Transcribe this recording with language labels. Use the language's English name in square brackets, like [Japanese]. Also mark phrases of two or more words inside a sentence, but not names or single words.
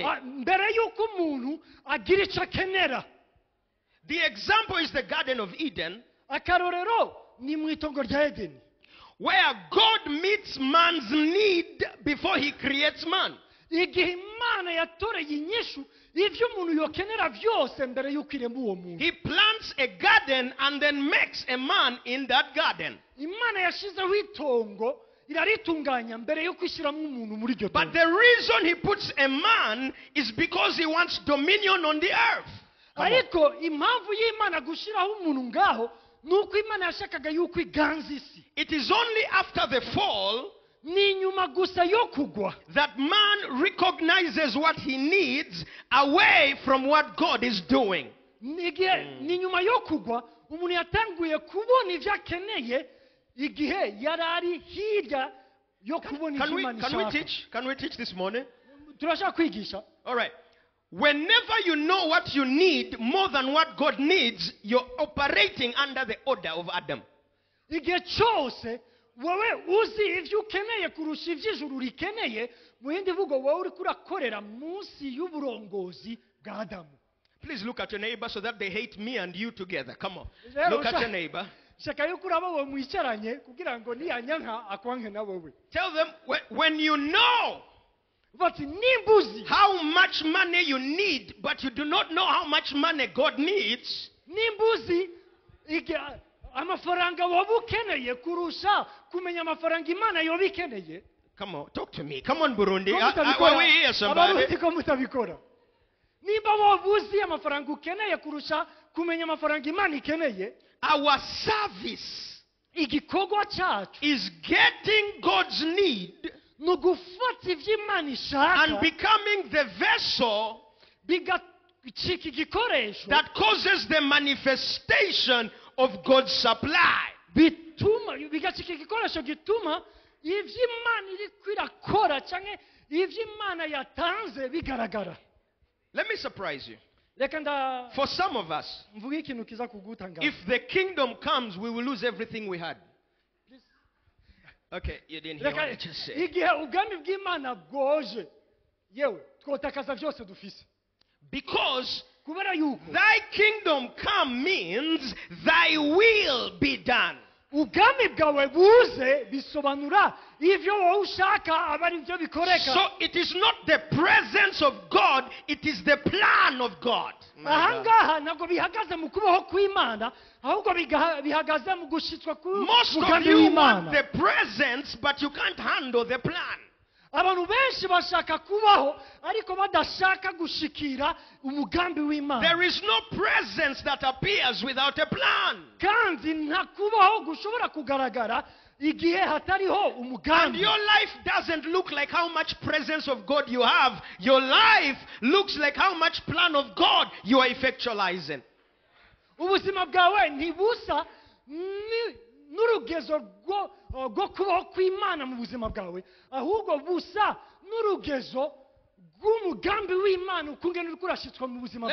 [Rundi] mbere yuko umuntu agira ico akenera. [English] The example is the Garden of Eden, [Rundi] Akarorero ni mu itongo rya Edeni, [English] where God meets man's need before he creates man. [Rundi] igihe Imana yatoreye inyishu ivyo umuntu yokenera vyose mbere yuko irema uwo muntu. [English] He plants a garden and then makes a man in that garden. [Rundi] Imana yashizeho itongo iraritunganya mbere yuko ishyiramo umuntu muri iryo [English] But [Rundi] tongo. [English] the reason he puts a man is because he wants dominion on the earth. [Rundi] Ariko impamvu y'Imana gushiraho umuntu ngaho nuko Imana yashakaga yuko iganza isi. [English] It is only after the fall [Rundi] Ni nyuma gusa yo kugwa [English] that man recognizes what he needs away from what God is doing. [Rundi] ni nyuma yo kugwa umuntu yatanguye kubona ivyo akeneye igihe yarari hirya yo kubona ivyo Imana ishaka. [English] Can we teach this morning? [Rundi] Turashaka kwigisha. [English] All right. Whenever you know what you need more than what God needs, you're operating under the order of Adam. [Rundi] Igihe cyose wowe uzi ivyo ukeneye kurusha ivy'ijuru rikeneye, mu yindi vugo wowe uri kurakorera munsi y'uburongozi bwa Adamu. [English] Please look at your neighbor so that they hate me and you together. Come on. Leo Look at your neighbor. [Rundi] Shaka yuko uraba wowe mwicaranye kugira ngo niyanyanka akwanke na wowe. [English] Tell them when you know [Rundi] Bati nimbuzi [English] how much money you need, but you do not know how much money God needs, [Rundi] nimbuzi amafaranga wowe ukeneye kurusha kumenya amafaranga Imana yoba ikeneye. [English] come on, talk to me. Come on, Burundi. [Rundi] Ko [English] Are [Rundi] mutabikora, [English] we here, somebody? [Rundi] abarundi ko mutabikora. Nimba wowe uzi amafaranga ukeneye kurusha kumenya amafaranga Imana ikeneye, [English] Our service [Rundi] igikorwa cyacu [English] is getting God's need [Rundi] ni ugufata ivyo Imana [English] and [Rundi] ishaka [English] becoming the vessel [Rundi] bigacika igikoresho [English] that causes the manifestation of God's supply. [Rundi] bigacika igikoresho gituma ivyo Imana iri kwirakora canke ivyo Imana yatanze bigaragara. [English] Let me surprise you. [Rundi] Reka [English] For some of us, [Rundi] mvuge ikintu kiza kugutangaza. [English] if the kingdom comes, we will lose everything we had. Okay, you didn't hear what I just said. [Rundi] Igihe ubwami bw'Imana bwoje, yewe twotakaza vyose dufise. [English] Because [Rundi] Kubera yuko [English] thy kingdom come means thy will be done. [Rundi] ubwami bwawe buze bisobanura ivyo wowe ushaka aba ari byo bikoreka. [English] So it is not the presence of God, it is the plan of God. [Rundi] Ahangaha ntabwo bihagaze mu kubaho kw'Imana, ahubwo bihagaze mu gushitswa [English] Most of [Rundi] k'umugambi [English] you want [Rundi] w'Imana. [English] the presence, but you can't handle the plan. [Rundi] Abantu benshi bashaka kubaho ariko badashaka gushikira umugambi w'Imana. [English] There is no presence that appears without a plan. [Rundi] Kandi nta kubaho gushobora kugaragara igihe hatariho [English] And [Rundi] umugambi. [English] your life doesn't look like how much presence of God you have. Your life looks like how much plan of God you are effectualizing. [Rundi] Ubuzima bwawe ntibusa n'urugezo rwo kubaho kw'Imana mu buzima bwawe, ahubwo busa n'urugezo rw'umugambi w'Imana ukungene uriko urashitswa mu buzima